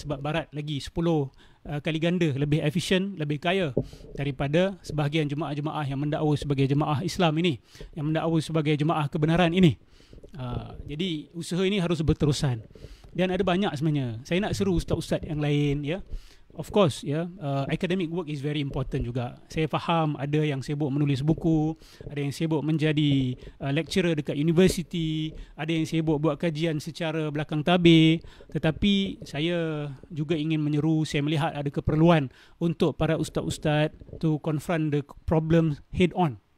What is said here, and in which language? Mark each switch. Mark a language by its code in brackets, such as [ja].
[ms] Sebab barat lagi 10 kali ganda lebih efisien, lebih kaya daripada sebahagian jemaah-jemaah yang mendakwa sebagai jemaah Islam ini, yang mendakwa sebagai jemaah kebenaran ini. Jadi usaha ini harus berterusan. Dan ada banyak sebenarnya. Saya nak seru ustaz-ustaz yang lain, ya. [en] Of course, ya, academic work is very important juga. [ms] Saya faham ada yang sibuk menulis buku, ada yang sibuk menjadi lecturer dekat universiti, ada yang sibuk buat kajian secara belakang tabir. Tetapi saya juga ingin menyeru, saya melihat ada keperluan untuk para ustaz-ustaz [en] to confront the problem head on.